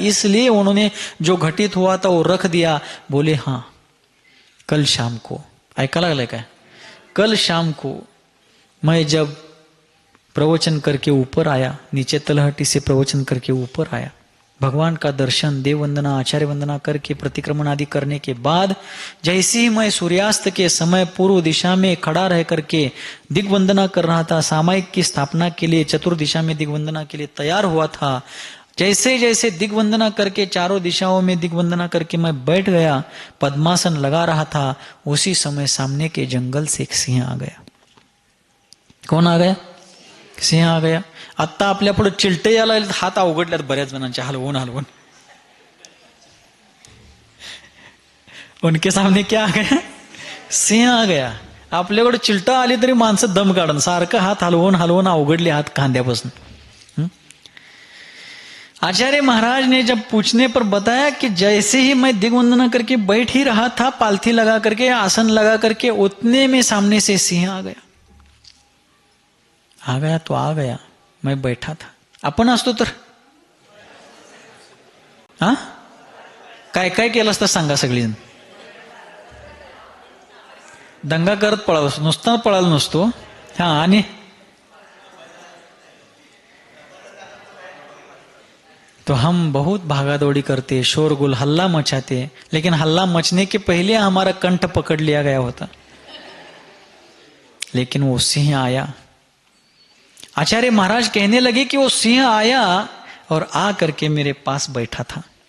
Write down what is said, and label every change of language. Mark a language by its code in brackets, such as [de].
[hi] इसलिए उन्होंने जो घटित हुआ था वो रख दिया। बोले हाँ, कल शाम को, [mr] ऐका लागलाय काय, [hi] कल शाम को मैं जब प्रवचन करके ऊपर आया, नीचे तलहटी से प्रवचन करके ऊपर आया, भगवान का दर्शन, देव वंदना, आचार्य वंदना करके प्रतिक्रमण आदि करने के बाद जैसे ही मैं सूर्यास्त के समय पूर्व दिशा में खड़ा रह करके दिग्वंदना कर रहा था, सामायिक की स्थापना के लिए चतुर्दिशा में दिग्वंदना के लिए तैयार हुआ था, जैसे जैसे दिग्वंदना करके चारों दिशाओं में दिग्वंदना करके मैं बैठ गया, पद्मासन लगा रहा था, उसी समय सामने के जंगल से एक सिंह आ गया। कौन आ गया? सिंह आ गया। [mr] आता आपल्या पुढे चिलटे यायला लागले, हात अवघडल्यात बऱ्याच जणांचे, हलवून हलवून। [hi] उनके सामने क्या आ गया? सिंह आ गया। [mr] आपल्याकडे चिलटा आली तरी माणसं दम काढून, सारखं हात हलवून हलवून अवघडले हात खांद्यापासून। [hi] आचार्य महाराज ने जब पूछने पर बताया कि जैसे ही मैं दिग्वंदना करके बैठ ही रहा था, पालथी लगा करके, आसन लगा करके, उतने में सामने से सिंह आ गया। आ गया तो आ गया, मैं बैठा था। [mr] आपण असतो तर हा काय काय केलं असतं सांगा सगळीजण? दंगा करत पळालो, नुसता पळालो नसतो। हा, आणि तो [hi] हम बहुत भागादौड़ी करते, शोरगुल, हल्ला मचाते, लेकिन हल्ला मचने के पहले हमारा कंठ पकड़ लिया गया होता। लेकिन वो सिंह आया। आचार्य महाराज कहने लगे कि वो सिंह आया और आ करके मेरे पास बैठा था।